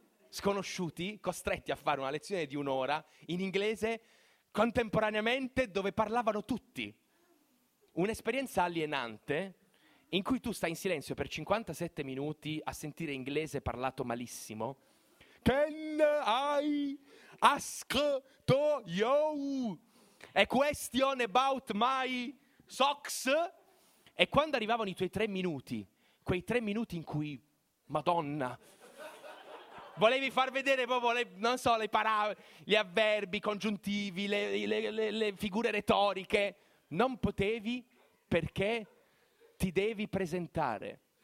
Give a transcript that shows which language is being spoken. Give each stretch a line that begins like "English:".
Italian: sconosciuti, costretti a fare una lezione di un'ora in inglese contemporaneamente dove parlavano tutti. Un'esperienza alienante in cui tu stai in silenzio per 57 minuti a sentire inglese parlato malissimo.
English: Can I ask to you a question about my socks?
Italian: E quando arrivavano i tuoi 3 minuti, quei 3 minuti in cui, Madonna, volevi far vedere proprio le, non so, le parole, gli avverbi congiuntivi, le figure retoriche, non potevi perché ti devi presentare.